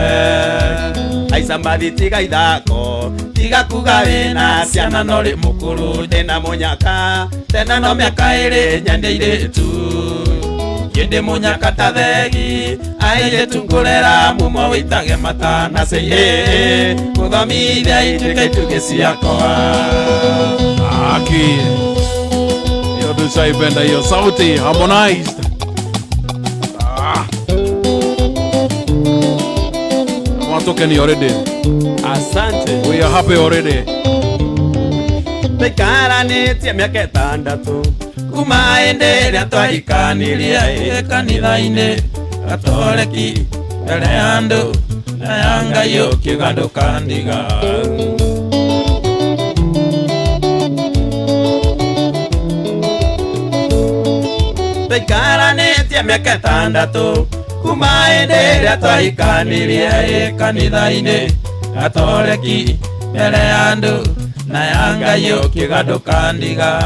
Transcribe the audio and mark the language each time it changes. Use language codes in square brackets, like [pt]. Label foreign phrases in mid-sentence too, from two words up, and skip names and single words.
[ki] Aica mbathi tiga ithako, tiga kuga wĩna ciana no rĩ mũkũrũ. Ndĩna mũnyaka tena no mĩaka ĩrĩ nyende airĩtu. Yende mũnyaka ta thegi, airĩtu ngũrera mumo wĩitage mata na cĩĩ. Gũthomithia ituĩke itugĩ ciakwa. [sw] Aki hiyo tushaipenda hiyo sauti harmonized. Watokeni already. Asante. [en] We are happy already. [ki] Tũikaranĩtie mĩaka ĩtandatũ, kuma hĩndĩ ĩrĩa twahikanirie kanitha-inĩ Gatoreki, mbere ya andũ na ya Ngai ũkiuga ndũkandiga. Tũikaranĩtie mĩaka ĩtandatũ, kuma hĩndĩ ĩrĩa twahikanirie kanitha-inĩ Gatoreki, mbere ya andũ na ya Ngai ũkiuga ndũkandiga.